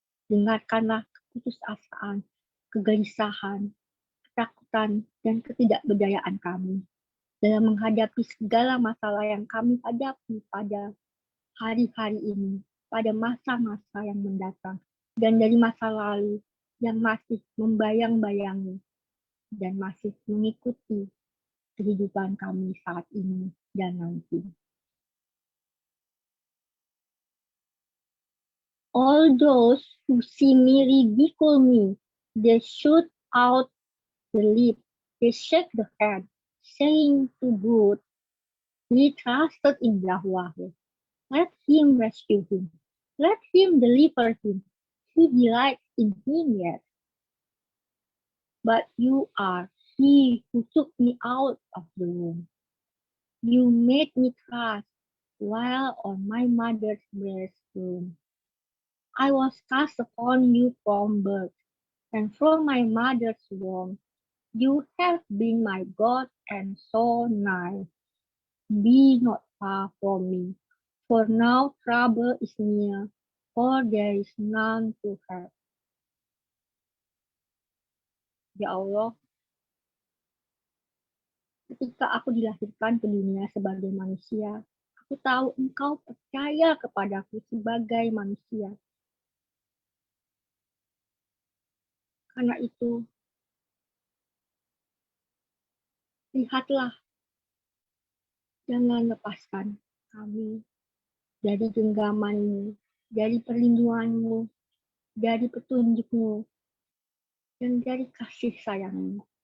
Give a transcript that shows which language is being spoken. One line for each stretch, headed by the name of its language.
Indonesian: Dengarkanlah keputusasaan, kegelisahan, ketakutan, dan ketidakberdayaan kami dalam menghadapi segala masalah yang kami hadapi pada hari-hari ini, pada masa-masa yang mendatang, dan dari masa lalu yang masih membayang-bayangi dan masih mengikuti kehidupan kami saat ini dan nanti.
English: All those who see me ridicule me. They shoot out the lip. They shake the head, saying to good, he trusted in Yahweh. Let him rescue him. Let him deliver him. He delights in him yet. But you are he who took me out of the womb. You made me trust while on my mother's breast womb. I was cast upon you from birth, and from my mother's womb. You have been my God and so nigh. Be not far from me, for now trouble is near, for there is none to help.
Indonesian: Ya Allah, ketika aku dilahirkan ke dunia sebagai manusia, aku tahu Engkau percaya kepadaku sebagai manusia. Karena itu, lihatlah, jangan lepaskan kami dari genggaman-Mu, dari perlindungan-Mu, dari petunjuk-Mu, dan dari kasih sayang-Mu.